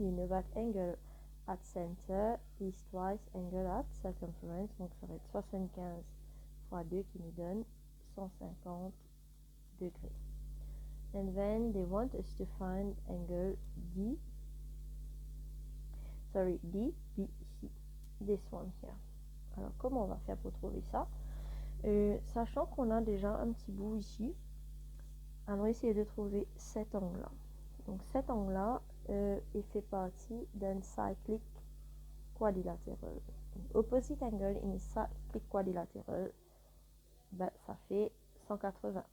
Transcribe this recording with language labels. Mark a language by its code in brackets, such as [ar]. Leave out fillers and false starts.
[en] You know that angle at center is twice angle at circumference, [fr] donc ça va être 75 fois 2 qui nous donne 150 degrés. [en] And then they want us to find angle DBC, this one here. [fr] Alors comment on va faire pour trouver ça? Sachant qu'on a déjà un petit bout ici, allons essayer de trouver cet angle-là. Donc cet angle-là, il fait partie d'un cyclic quadrilatéral. [en] Opposite angle in a cyclic quadrilateral, ben, [fr] ça fait 180.